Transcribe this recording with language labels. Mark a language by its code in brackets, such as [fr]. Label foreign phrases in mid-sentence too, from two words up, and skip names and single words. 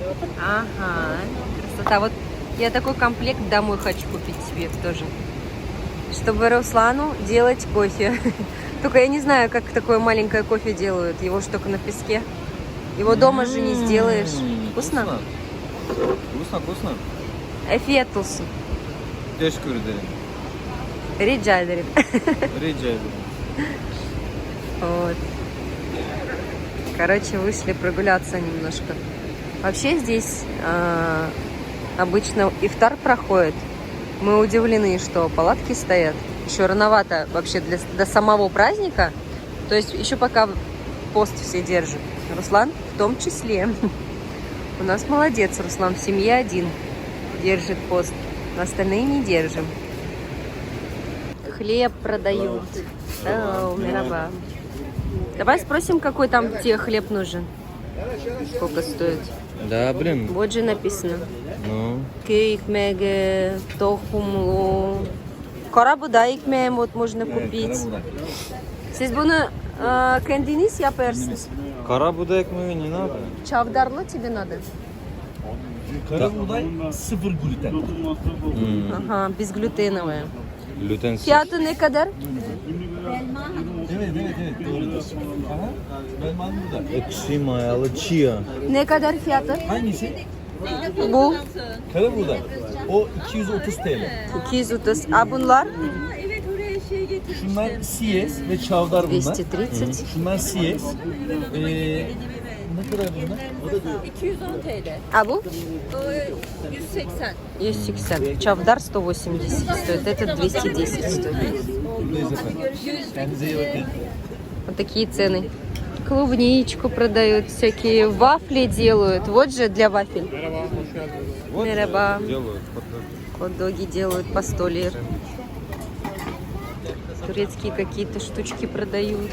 [ru] Ага, красота. Вот я такой комплект домой хочу купить себе тоже. Чтобы Руслану делать кофе. Только я не знаю, как такое маленькое кофе делают. Его же только на песке. Его дома же не сделаешь. Вкусно? Вкусно. [tr] Afiyet olsun. Teşekkür ederim. Rica ederim. Rica ederim. [ru] Вот. Короче, вышли прогуляться немножко. Вообще здесь обычно ифтар проходит. Мы удивлены, что палатки стоят. Еще рановато вообще до самого праздника. То есть еще пока пост все держат. Руслан в том числе. У нас молодец, Руслан в семье один держит пост. Остальные не держим. Хлеб продают. Мираба. Давай спросим, какой там тебе хлеб нужен. Сколько стоит? Да, блин. Вот же написано. Ну. [tr] Ekmeği, tohumlu. Karabuğday ekmeği [ru] вот можно kупить. [tr] Siz bunu kendiniz yaparsınız. Karabuğday ekmeği ne надо? [ru] Çavdarlı тебе надо? [tr] Karabuğday 0 gluten. [ru] Ага, безглютеновая. [tr] Glutensiz. Fiyatı ne kadar? Evet doğrudur. Aha. Belman burada. Ekşi mayalı chia. Ne kadar fiyatı? Hangisi? Bu Karabuğday. O 230 TL. 230. A bunlar? Şunlar CS ve çavdar bunlar. 230. Şunlar CS. Ne kadar bunlar? O da diyor. 210 TL. А bu? 180. [ru] 180. Çavdar 180 стоит. Это 210 стоит. [tr] Buradayız efendim. Kendinize iyi bakın. [ru] Вот такие цены. Клубничку продают, всякие вафли делают. Вот же для вафель. Вот Мераба. делают. Хот-доги делают по 100 лир. Турецкие какие-то штучки продают.